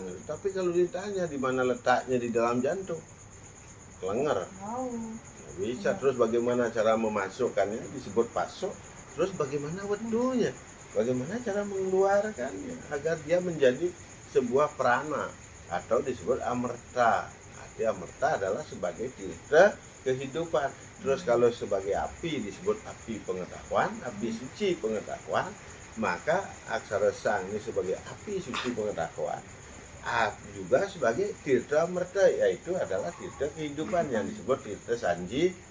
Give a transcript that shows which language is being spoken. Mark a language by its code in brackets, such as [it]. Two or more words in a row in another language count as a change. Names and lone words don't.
[id] Tapi kalau ditanya di mana letaknya di dalam jantung, kelenger. Tahu. Nggak bisa. Terus bagaimana cara memasukkannya? Disebut pasok. Terus bagaimana wedunya? Bagaimana cara mengeluarkannya agar dia menjadi sebuah prana atau disebut amerta. Arti amerta adalah sebagai tirta kehidupan. Terus kalau sebagai api disebut api pengetahuan, api suci pengetahuan, maka aksara sang ini sebagai api suci pengetahuan. Juga sebagai tirta amerta, yaitu adalah tirta kehidupan yang disebut tirta sanji.